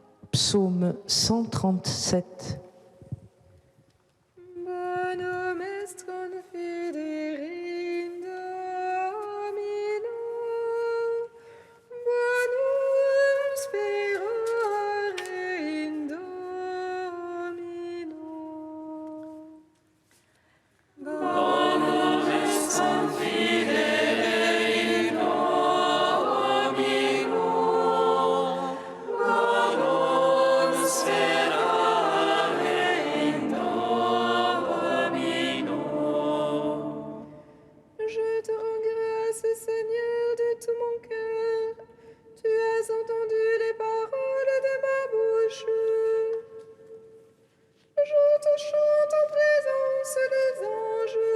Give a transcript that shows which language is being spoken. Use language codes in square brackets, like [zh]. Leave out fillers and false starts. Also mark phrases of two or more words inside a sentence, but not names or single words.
[fr] Psaume 137. [la] Bonum est confiderindo Domino, bonum sperare in Domino. Bonum est confidere in Domino, bonum sperare in Domino. [fr] Je te rends grâce, Seigneur, de tout mon cœur. Tu as entendu les paroles de ma bouche. Je te chante en présence des anges.